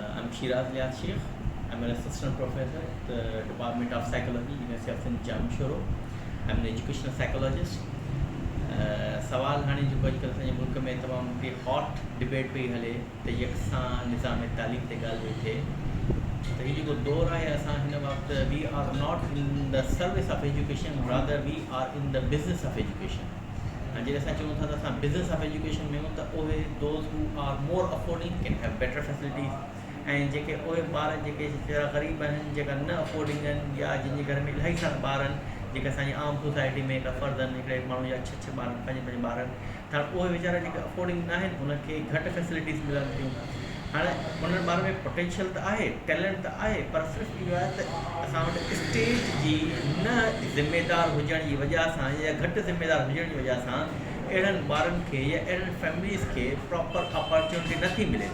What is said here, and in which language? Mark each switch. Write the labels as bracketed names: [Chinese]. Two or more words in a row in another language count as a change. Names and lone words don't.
[English] I'm Shiraz Ilyas Shaikh. I'm an assistant professor at the Department of Psychology, University of Sindh, Jamshoro. I'm an educational psychologist. [Sindhi] सवाल हाणे जेको अॼुकल्ह असांजे मुल्क में तमामु हिकिड़ी हॉट डिबेट पई हले त यकसां निज़ाम तालीम ते ॻाल्हि पई थिए त हीउ जेको दौरु आहे असां हिन वक़्तु [English] we are not in the service of education rather we are in the business of education. [Sindhi] ऐं जॾहिं असां चऊं था त असां [English] business of education [Sindhi] में आहियूं त उहे [English] those who are more affording can have better facilities [Sindhi] ऐं जेके उहे ॿार जेके ग़रीब आहिनि जेका न अफोर्डिंग आहिनि या जंहिंजे घर में इलाही सारा ॿार आहिनि जेके असांजी आम सोसाइटी में हिकिड़ा फ़र्द आहिनि हिकिड़े माण्हू जा छह ॿार पंज ॿार आहिनि त उहे वीचारा जेके अफोर्डिंग न आहिनि उनखे घटि फैसिलिटीज़ मिलनि थियूं. हाणे उन्हनि ॿारनि में पोटेंशियल त आहे टैलेंट त आहे पर सिर्फ़ु इहो आहे त असां वटि स्टेज जी न ज़िमेदार हुजण जी वजह सां या घटि ज़िमेदार हुजण जी वजह सां अहिड़नि ॿारनि खे या अहिड़नि फैमिलीज़ खे [English] proper opportunity [Sindhi] नथी मिले.